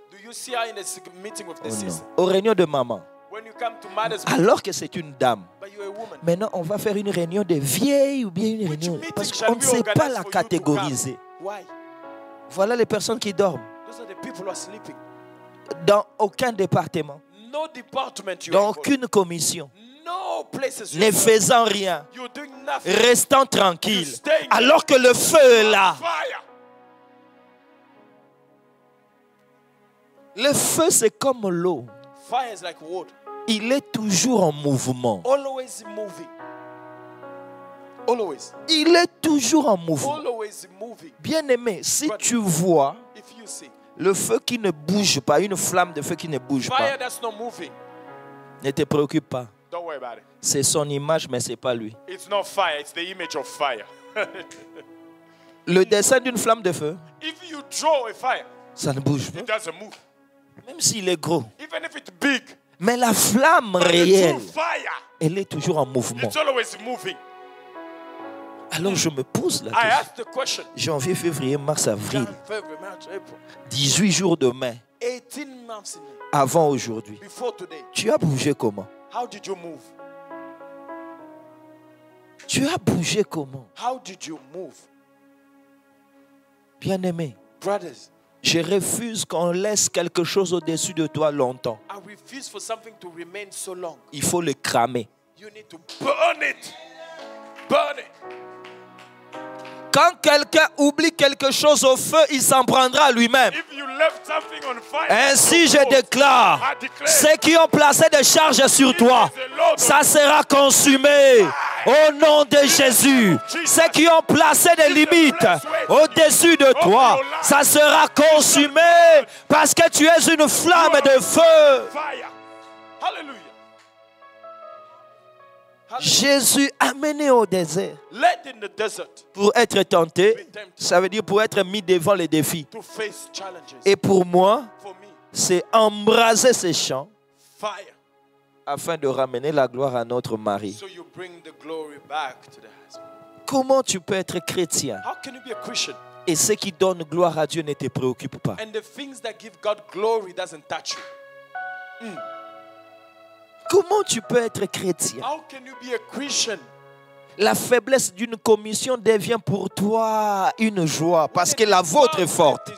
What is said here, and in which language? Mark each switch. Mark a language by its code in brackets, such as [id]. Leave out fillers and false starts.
[en] Do you see her in the meeting with the [fr] Oh non. [en] sister? [fr] Aux réunions de maman. [en] When you come to mother's meeting, [fr] Alors que c'est une dame. [en] but you're a woman. [fr] Maintenant, on va faire une réunion de vieilles ou bien une [en] Which [fr] réunion. [en] meeting [fr] Parce [en] shall [fr] qu'on ne [en] we [fr] sait pas [en] organize [fr] la [en] for you to come? [fr] catégoriser. [en] Why? [fr] Voilà les personnes qui dorment. [en] Those are the people who are sleeping. [fr] Dans aucun département, [en] No department you're [fr] dans [en] in. [fr] aucune commission, [en] No places [fr] ne [en] you're in. [fr] faisant rien, [en] You're doing nothing. [fr] restant tranquille, alors que le feu est là. [en] Fire. [fr] Le feu, c'est comme l'eau. [en] Fire is like water. [fr] Il est toujours en mouvement. [en] Always moving. Always. [fr] Il est toujours en mouvement. [en] Always moving. [fr] Bien-aimé, si tu vois [en] If you see [fr] le feu qui ne bouge pas, une flamme de feu qui ne bouge [en] fire [fr] pas, [en] that's not moving, [fr] ne te préoccupe pas. [en] don't worry about it. [fr] C'est son image, mais ce n'est pas lui. [en] It's not fire, it's the image of fire. [fr] Le dessin d'une flamme de feu, [en] If you draw a fire, [fr] ça ne bouge [en] it [fr] pas. [en] doesn't move. [fr] Même s'il est gros. [en] Even if it's big, [fr] Mais la flamme [en] but the [fr] réelle, [en] true fire, [fr] elle est toujours en mouvement. [en] it's always moving. [fr] Alors je me pose la [en] I [fr] question. [en] asked the question. [fr] Janvier, février, mars, avril. [en] January, February, March, April. [fr] 18 jours de mai [en] 18 months in [fr] avant aujourd'hui. [en] before today. [fr] Tu as bougé comment? [en] How did you move? [fr] Tu as bougé comment? [en] How did you move? [fr] Bien-aimé, [en] Brothers, [fr] je refuse qu'on laisse quelque chose au-dessus de toi longtemps. [en] I refuse for something to remain so long. [fr] Il faut le cramer. [en] You need to burn it. Burn it. [fr] Quand quelqu'un oublie quelque chose au feu, il s'en prendra lui-même. [en] If you left something on fire, [fr] Ainsi je déclare, [en] I declare, [fr] ceux qui ont placé des charges sur toi, ça sera consumé au nom de Jésus. Ceux qui ont placé des limites au-dessus de toi, ça sera consumé parce que tu es une flamme de feu. [en] fire. Hallelujah. [fr] Jésus amené au désert [en] Led in the desert [fr] pour être tenté, ça veut dire pour être mis devant les défis. [en] to face challenges. [fr] Et pour moi, [en] For me, [fr] c'est embraser ces champs [en] fire. [fr] afin de ramener la gloire à notre mari. [en] So you bring the glory back to the husband. [fr] Comment tu peux être chrétien [en] How can you be a Christian [fr] et ce qui donne gloire à Dieu ne te préoccupe pas? [en] and the things that give God glory doesn't touch you? [fr] Comment tu peux être chrétien? [en] How can you be a Christian? [fr] La faiblesse d'une commission devient pour toi une joie parce que la vôtre est forte.